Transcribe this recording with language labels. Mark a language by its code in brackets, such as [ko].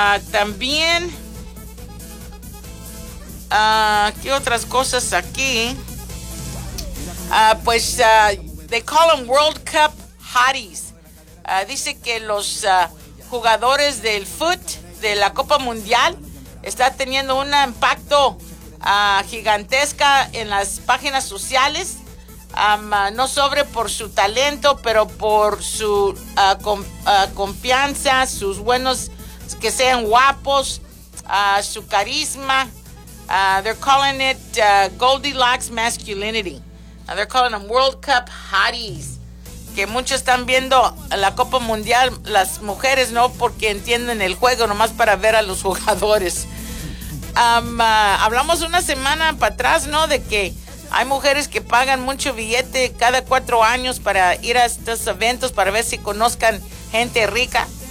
[es] También, ¿qué otras cosas aquí? Pues, [en] they call them World Cup hotties. [es] Dice que los jugadores del foot de la Copa Mundial está teniendo un impacto gigantesca en las páginas sociales, no sobre por su talento, pero por su confianza, sus buenos, que sean guapos, su carisma, [en] They're calling it Goldilocks Masculinity. They're calling them World Cup Hotties. [es] Que muchos están viendo la Copa Mundial, las mujeres no, porque entienden el juego, nomás para ver a los jugadores. Hablamos una semana para atrás, ¿no? De que hay mujeres que pagan mucho billete cada 4 años para ir a estos eventos, para ver si conozcan gente rica.